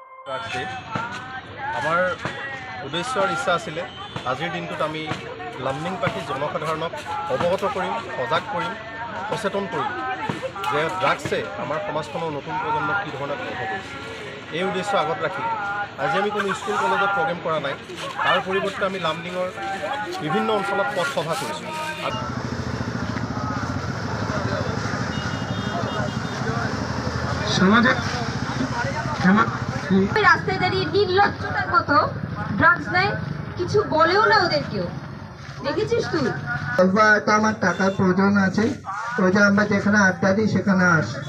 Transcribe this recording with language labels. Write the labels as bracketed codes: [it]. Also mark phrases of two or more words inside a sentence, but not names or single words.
[as] ড্ৰাগছ আমাৰ উদ্দেশ্য আৰু ইচ্ছা আছিলে আজিৰ দিনটোত আমি লামডিং পাৰ্টি জনসাধাৰণক অৱগত কৰিম, সজাগ কৰিম, সচেতন কৰিম যে ড্ৰাগছে আমাৰ সমাজখনৰ নতুন প্ৰজন্মক কি ধৰণে প্ৰভাৱ কৰিছে। এই উদ্দেশ্য আগত ৰাখি আজি আমি কোনো স্কুল কলেজত প্ৰগ্ৰেম কৰা নাই, তাৰ পৰিৱৰ্তে আমি লামডিঙৰ বিভিন্ন অঞ্চলত পথ সভা কৰিছোঁ। [bn] রাস্তায় দাঁড়িয়ে নির্লজ্জতার মতো ড্রাগস নেয়, কিছু বলেও না ওদের কেউ। দেখেছিস তুই? আমার টাকার প্রয়োজন আছে, ওই যে আমরা যেখানে আড্ডা দিই সেখানে আস।